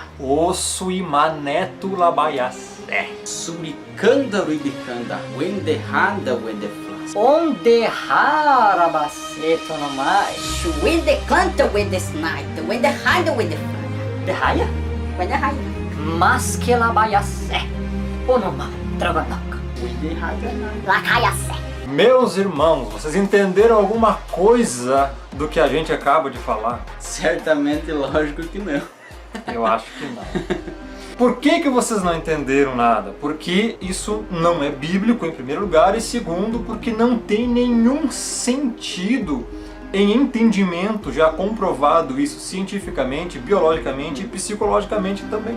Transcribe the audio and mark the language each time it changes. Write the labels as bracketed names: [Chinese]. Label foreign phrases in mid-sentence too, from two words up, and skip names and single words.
[Portuguese] O Suimanetu labaiasse. Surikanda ribikanda. Wende handa wende flas. Onde harabaceto no mai. Wende canta, wende snipe, wende hide, wende fly. De raia? Wende hide. Mas que labaiasse. Onomai, dragonoca. Wende handa. Lacaiace. Meus irmãos, vocês entenderam alguma coisa do que a gente acaba de falar? Certamente, lógico que não. Eu acho que não. Por que vocês não entenderam nada? Porque isso não é bíblico em primeiro lugar e segundo, porque não tem nenhum sentido em entendimento já comprovado isso cientificamente, biologicamente e psicologicamente também.